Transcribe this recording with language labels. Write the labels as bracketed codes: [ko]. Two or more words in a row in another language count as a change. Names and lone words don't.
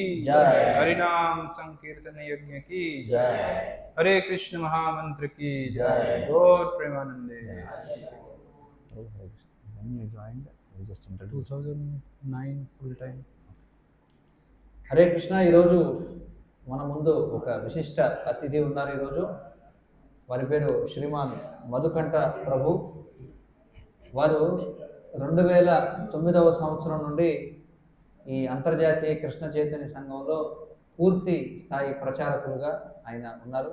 [hi] जय। हरिनाम संकीर्तन यज्ञ की जय। हरे कृष्ण महामंत्र की जय। [bn] গৌর প্রেমানন্দে। [en] When you joined, you just introduced. 2009 full time. [te] హరే కృష్ణ. ఈరోజు మన ముందు ఒక విశిష్ట అతిథి ఉన్నారు. ఈరోజు వారి పేరు శ్రీమాన్ మధుకంఠ ప్రభు. వారు 2009వ సంవత్సరం నుండి ఈ అంతర్జాతీయ కృష్ణ చైతన్య సంఘంలో పూర్తి స్థాయి ప్రచారకులుగా ఆయన ఉన్నారు.